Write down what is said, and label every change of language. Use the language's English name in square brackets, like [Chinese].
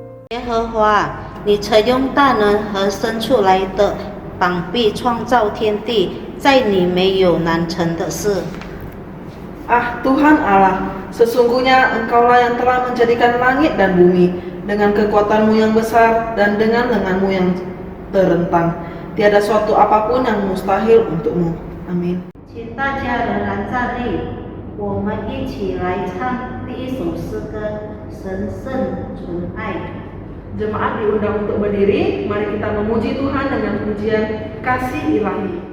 [Chinese] 耶和华，你曾用大能和生出来的膀臂创造天地，在你没有难成的事。 [Indonesian] Ah Tuhan Allah, sesungguhnya Engkaulah yang telah menjadikan langit dan bumi dengan kekuatanmu yang besar dan dengan lenganmu yang terentang. Tiada suatu apapun yang mustahil untukmu. Amin. [Chinese] 请大家仍然站立，我们一起来唱第一首诗歌《神圣纯爱》。 [Indonesian] Jemaat diundang untuk berdiri, mari kita memuji Tuhan dengan pujian kasih ilahi.